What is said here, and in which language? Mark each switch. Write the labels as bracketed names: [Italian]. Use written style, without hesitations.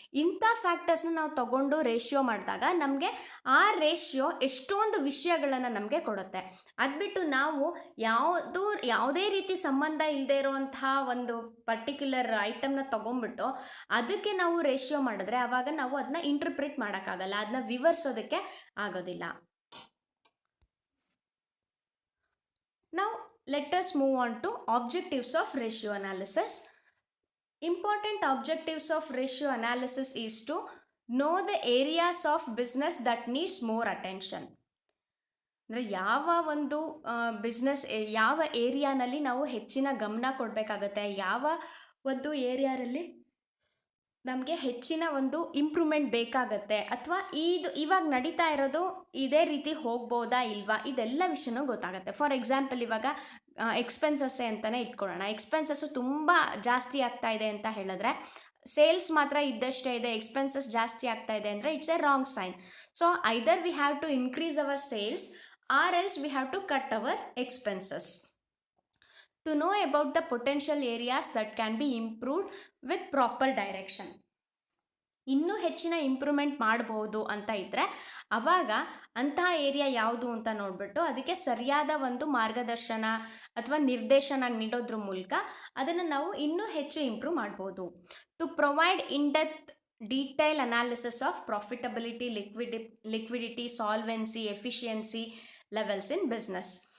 [Kannada] ಇಂಥ ಫ್ಯಾಕ್ಟರ್ಸ್ನ ನಾವು ತಗೊಂಡು ರೇಷಿಯೋ ಮಾಡಿದಾಗ ನಮಗೆ ಆ ರೇಷಿಯೋ ಎಷ್ಟೊಂದು ವಿಷಯಗಳನ್ನು ನಮಗೆ ಕೊಡುತ್ತೆ. ಅದ್ಬಿಟ್ಟು ನಾವು ಯಾವುದೇ ರೀತಿ ಸಂಬಂಧ ಇಲ್ಲದೆ ಇರೋವಂತಹ ಒಂದು ಪರ್ಟಿಕ್ಯುಲರ್ ಐಟಮ್ನ ತಗೊಂಡ್ಬಿಟ್ಟು ಅದಕ್ಕೆ ನಾವು ರೇಷಿಯೋ ಮಾಡಿದ್ರೆ ಆವಾಗ ನಾವು ಅದನ್ನ ಇಂಟರ್ಪ್ರಿಟ್ ಮಾಡೋಕ್ಕಾಗಲ್ಲ, ಅದನ್ನ ವಿವರಿಸೋದಕ್ಕೆ ಆಗೋದಿಲ್ಲ. [English] Now let us move on to objectives of ratio analysis. Important objectives of ratio analysis is to know the areas of business that needs more attention. [Kannada] ಅಂದರೆ ಯಾವ ಒಂದು ಬಿಸ್ನೆಸ್ ಯಾವ ಏರಿಯಾನಲ್ಲಿ ನಾವು ಹೆಚ್ಚಿನ ಗಮನ ಕೊಡಬೇಕಾಗತ್ತೆ, ಯಾವ ಒಂದು ಏರಿಯಾದಲ್ಲಿ ನಮಗೆ ಹೆಚ್ಚಿನ ಒಂದು ಇಂಪ್ರೂವ್ಮೆಂಟ್ ಬೇಕಾಗತ್ತೆ, ಅಥವಾ ಇವಾಗ ನಡೀತಾ ಇರೋದು ಇದೇ ರೀತಿ ಹೋಗ್ಬೋದಾ ಇಲ್ವಾ, ಇದೆಲ್ಲ ವಿಷಯನೂ ಗೊತ್ತಾಗುತ್ತೆ. [English] for example, [Kannada] ಇವಾಗ ಎಕ್ಸ್ಪೆನ್ಸಸ್ಸೇ ಅಂತಲೇ ಇಟ್ಕೊಳ್ಳೋಣ. ಎಕ್ಸ್ಪೆನ್ಸಸ್ಸು ತುಂಬ ಜಾಸ್ತಿ ಆಗ್ತಾ ಇದೆ ಅಂತ ಹೇಳಿದ್ರೆ ಸೇಲ್ಸ್ ಮಾತ್ರ ಇದ್ದಷ್ಟೇ ಇದೆ, ಎಕ್ಸ್ಪೆನ್ಸಸ್ ಜಾಸ್ತಿ ಆಗ್ತಾ ಇದೆ ಅಂದರೆ [English] It's a wrong sign. So either we have to increase our sales or else we have to cut our expenses. To know about the potential areas that can be improved with proper direction. [Kannada] ಇನ್ನೂ ಹೆಚ್ಚಿನ improvement ಮಾಡ್ಬೋದು ಅಂತ ಇದ್ದರೆ ಆವಾಗ ಅಂತಹ area ಯಾವುದು ಅಂತ ನೋಡಿಬಿಟ್ಟು ಅದಕ್ಕೆ ಸರಿಯಾದ ಒಂದು ಮಾರ್ಗದರ್ಶನ ಅಥವಾ ನಿರ್ದೇಶನ ನೀಡೋದ್ರ ಮೂಲಕ ಅದನ್ನು ನಾವು ಇನ್ನೂ ಹೆಚ್ಚು ಇಂಪ್ರೂವ್ ಮಾಡ್ಬೋದು. [English] To provide in depth detail analysis of profitability, liquidity, solvency, efficiency levels in business.